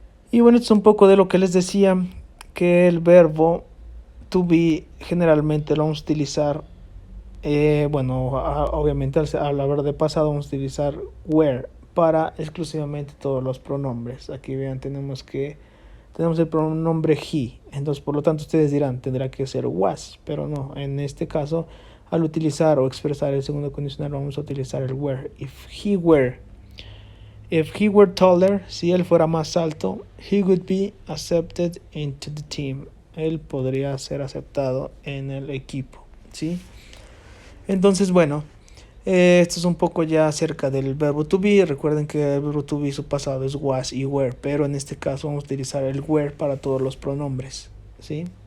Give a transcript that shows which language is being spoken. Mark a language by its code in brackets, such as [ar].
[es] Y bueno, esto es un poco de lo que les decía, que el verbo to be generalmente lo vamos a utilizar, bueno, obviamente al hablar de pasado vamos a utilizar were para exclusivamente todos los pronombres. Aquí vean, tenemos el pronombre he, entonces por lo tanto ustedes dirán, tendrá que ser was, pero no, en este caso al utilizar o expresar el segundo condicional vamos a utilizar el were. [en] If he were taller, [es] si él fuera más alto, [en] he would be accepted into the team. [es] Él podría ser aceptado en el equipo, ¿sí? Entonces, bueno, esto es un poco ya acerca del verbo to be. Recuerden que el verbo to be su pasado es was y were, pero en este caso vamos a utilizar el were para todos los pronombres, ¿sí?